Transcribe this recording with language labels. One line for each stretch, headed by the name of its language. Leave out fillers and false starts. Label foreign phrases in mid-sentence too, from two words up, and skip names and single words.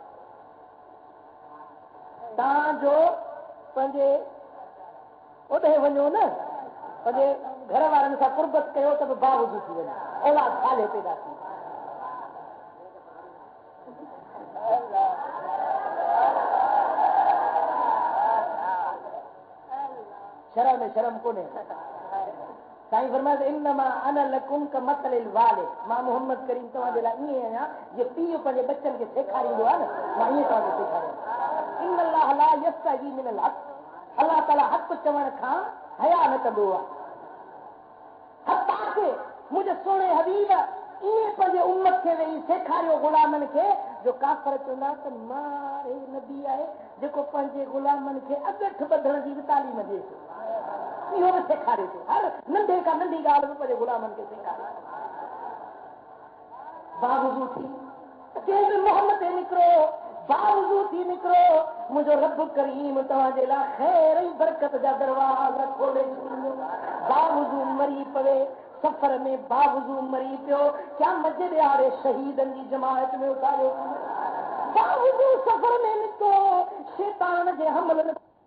Sindhi: तव्हांजो पंहिंजे ओॾे वञो न, पंहिंजे घर वारनि सां कुर्बत कयो त बि बावुज़ू थी वञे, औलाद साले पैदा थी। शर्म में शर्म कोन्हे। साईं फरमाए
Arabic: إنما أنا لكم كمثل الوالد,
Sindhi: मां मोहम्मद करीम तव्हांजे लाइ ईअं आहियां जीअं पीउ पंहिंजे बच्चनि खे सेखारींदो आहे न, मां ईअं तव्हांखे सेखारियां।
Arabic: إن الله لا يستحيي من الحق,
Sindhi: अलाह ताला हक़ चवण खां हया न कंदो आहे। हक़ मुंहिंजे सोणे हबीब ईअं पंहिंजे उम्मत खे वेही सेखारियो गुलामनि खे, जो काफ़र चवंदा त मां नबी आहे जेको पंहिंजे गुलामनि खे अॻठ ॿधण जी बि तालीम ॾिए थो, इहो बि सेखारे थो। हर नंढे खां नंढी ॻाल्हि बि पंहिंजे गुलामनि खे सेखारे। बावुज़ू थी कंहिं बि मोहम्मद ते निकिरो, बावुज़ू थी निकिरो, मुंहिंजो रब करीम तव्हांजे लाइ ख़ैर ऐं बरकत जा दरवाज़ा खोले छॾींदो। बावुज़ू मरी पवे सफ़र में, बावुज़ू मरी पियो क्या मजे ॾियारे शहीदनि जी जमायत में उतारियो, बावुज़ू सफ़र में निकितो शैतान जे हमल में